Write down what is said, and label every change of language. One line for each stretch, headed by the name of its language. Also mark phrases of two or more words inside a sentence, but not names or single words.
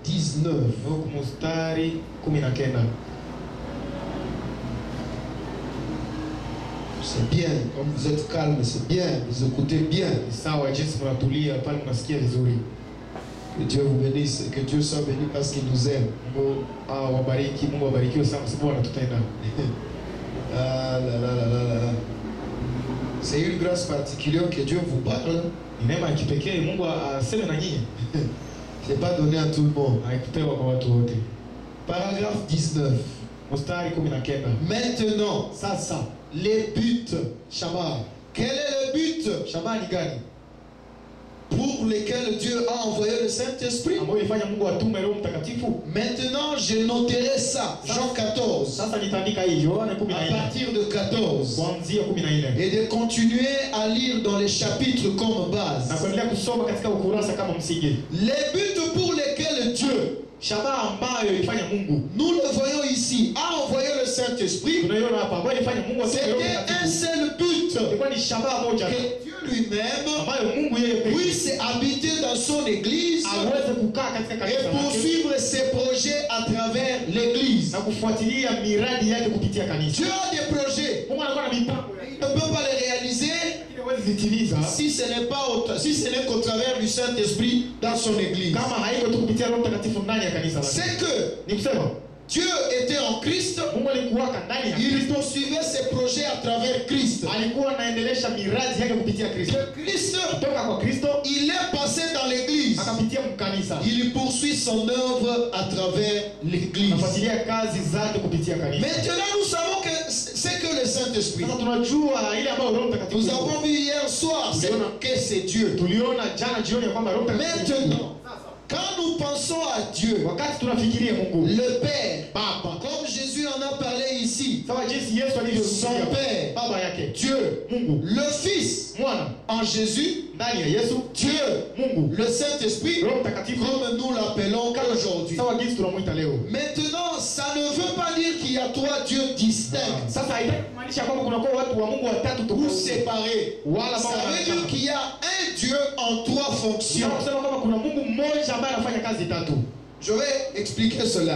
Swahili: 19. mstari 19.
French: C'est bien, comme vous êtes calme, c'est bien, vous écoutez bien.
Swahili: Sawa jinsi mnatulia pale mnasikia vizuri.
French: Que Dieu vous bénisse, que Dieu soit béni parce qu'il nous aime.
Swahili: Mungu wabariki, Mungu wabarikiwe sana sababu anatupenda.
French: Ah là là là là là. C'est une grâce particulière que Dieu vous parle.
Swahili: Ni neema ya kipekee Mungu aseme na nyinyi.
French: C'est pas donné à tout le monde.
Swahili: Haikupewa kwa watu wote.
French: Paragraphe 19.
Swahili: Mstari 19.
French: Maintenant,
Swahili: Sasa
French: les buts.
Swahili: shabaha.
French: Quel est le but
Swahili: Shabaha ni gani?
French: pour lesquels Dieu a envoyé le Saint-Esprit?
Swahili: Ambayo ilifanya Mungu atume Roho Mtakatifu.
French: Maintenant, je noterai ça. Jean 14.
Swahili: Sasa nitaandika hii Yohana
French: À 14. partir de 14.
Swahili: Kuanzia 14.
French: Et de continuer à lire dans les chapitres comme
Swahili: Na
French: base.
Swahili: kuendelea kusoma katika ukurasa kama msingi.
French: Les buts pour lesquels Dieu,
Swahili: Shabaha ambayo ilifanya Mungu.
French: nous le voyons ici, a envoyé le Saint-Esprit.
Swahili: Tunaiona hapa ambayo ilifanya Mungu atume Roho
French: C'était un
Swahili: Mtakatifu.
French: seul but.
Swahili: Ilikuwa ni shabaha moja
French: Que Dieu lui-même
Swahili: ambayo Mungu yeye pekee
French: puisse habiter dans son église
Swahili: aweze kukaa katika
French: et
Swahili: kanisa lake
French: poursuivre ses projets à travers l'église.
Swahili: na kufuatilia miradi yake kupitia kanisa.
French: Dieu a des projets.
Swahili: Mungu anakuwa na mipango
French: Il ne peut pas les réaliser
Swahili: ili aweze zitimiza
French: si ce n'est qu'au travers du Saint-Esprit dans son église.
Swahili: kama haiko tu kupitia Roho Mtakatifu ndani ya kanisa lake.
French: C'est que
Swahili: Ni kusema
French: Dieu était en Christ,
Swahili: Mungu alikuwa ndani ya
French: il
Swahili: Kristo,
French: poursuivait ses projets à travers Christ.
Swahili: alikuwa anaendelesha miradi yake kupitia Kristo.
French: De Christ,
Swahili: Kutoka kwa Kristo
French: il est passé dans l'église.
Swahili: akapitia mkanisa,
French: Il poursuit son œuvre à travers l'église.
Swahili: anafuatilia kazi zake kupitia kanisa.
French: Maintenant, nous savons que c'est que le Saint-Esprit.
Swahili: Sasa tunajua ile ambayo Roho Mtakatifu.
French: Nous avons vu hier soir que c'est Dieu.
Swahili: Tuliona jana jioni ya kwamba Roho Mtakatifu.
French: Maintenant, quand nous pensons à Dieu,
Swahili: Wakati tunafikiria Mungu,
French: le Père,
Swahili: Baba,
French: comme Jésus en a parlé ici,
Swahili: sawa jinsi Yesu
French: son
Swahili: alivyozungumzia
French: Père,
Swahili: baba yake,
French: Dieu,
Swahili: Mungu,
French: le Fils,
Swahili: Mwana
French: en Jésus,
Swahili: ndani ya Yesu,
French: Dieu,
Swahili: Mungu,
French: le Saint-Esprit,
Swahili: Roho Mtakatifu,
French: comme nous l'appelons aujourd'hui.
Swahili: sawa jinsi tunamuita leo.
French: Maintenant, ça ne veut pas dire qu'il y a trois dieux distincts
Swahili: Sasa haitaki kumaanisha kwamba kuna kwa watu wa Mungu watatu
French: ou
Swahili: tofauti,
French: séparés.
Swahili: wala
French: Ça
Swahili: baba
French: veut dire qu'il y a un Dieu en trois fonctions.
Swahili: sio kusema kwamba kuna Mungu mmoja ambaye anafanya kazi tatu.
French: Je vais expliquer cela.